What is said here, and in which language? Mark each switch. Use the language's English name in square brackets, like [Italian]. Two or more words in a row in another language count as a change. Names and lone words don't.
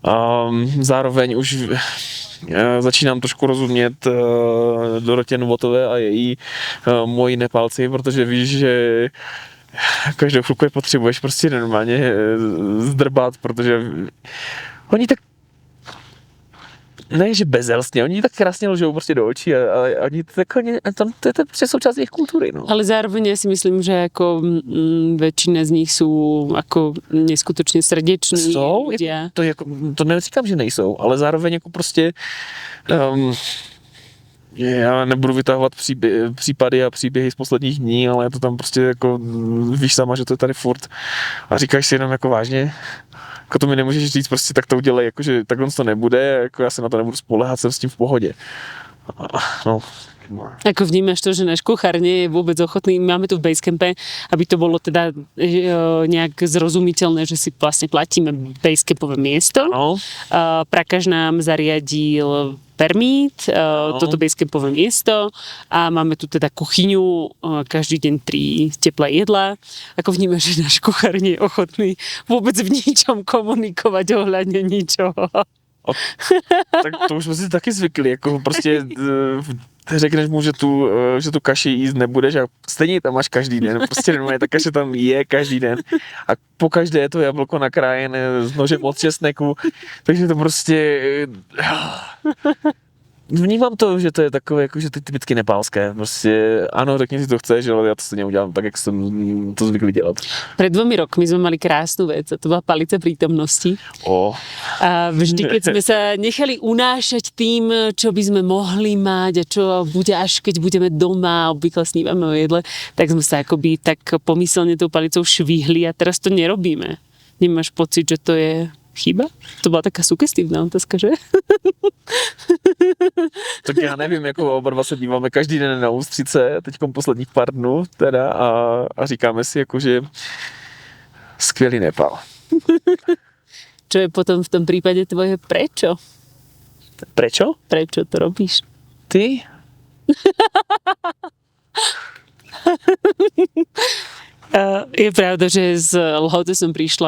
[Czech] Zároveň už začínám trošku rozumět Dorotě Novotové a její moji Nepálci, protože víš, že každou chvilku je potřebuješ prostě normálně zdrbat, protože oni tak ne, že bezelstně, oni tak krásně lžou prostě do očí a oni to je prostě součást jejich kultury, no. [Slovak] Ale zároveň ja si myslím, že ako väčšina z nich sú ako neskutočne srdeční ľudia. [Czech] To neříkám, že nejsou, ale zároveň jako prostě já nebudu vytahovat případy a příběhy z posledních dní, ale je to tam prostě jako, víš sama, že to je tady furt a říkáš si jenom jako vážně, jako to mi nemůžeš říct, prostě tak to udělej, jakože takhle to nebude, jako já se na to nebudu spoléhat, jsem s tím v pohodě. No. [Slovak] Ako vnímaš to, že náš kuchár nie je vôbec ochotný, máme tu v Basecampe, aby to bolo teda nejak zrozumiteľné, že si vlastne platíme Basecampové miesto. No. Prakaž nám zariadil permít, toto Basecampové miesto a máme tu teda kuchyňu, každý deň 3 teplé jedlá. Ako vnímaš, že náš kuchár nie je ochotný vôbec v ničom komunikovať ohľadne ničoho? [Czech] Tak to už jsme si taky zvykli, jako prostě řekneš mu, že tu kaši jíst nebudeš a stejně tam máš každý den, prostě normálně ta kaše tam je každý den a pokaždé je to jablko nakrájené s nožem od česneku, takže to prostě vnímám to, že to je takové, jako, že to je typicky nepálské. Prostě ano, řekni si to chceš, ale já to stejně udělám tak, jak jsem to zvyklý dělat. [Slovak] Pred 2 rokmi sme mali krásnu vec a to bola palica prítomnosti. A vždy, keď sme sa nechali unášať tým, čo by sme mohli mať a čo bude až keď budeme doma a obvykle snívame o jedle, tak sme sa akoby tak pomyselne tou palicou švihli a teraz to nerobíme. Nemáš pocit, že to je chyba? To byla taká sugestívna otázka, že? [Czech] Tak já nevím, jako oba dva se díváme každý den na ústřice, teďkom posledních pár dnů teda a říkáme si jako, že skvělý Nepál. [Slovak] Čo je potom v tom prípade tvoje prečo? Prečo? Prečo to robíš? Ty? Je pravda, že z Lhoty som prišla.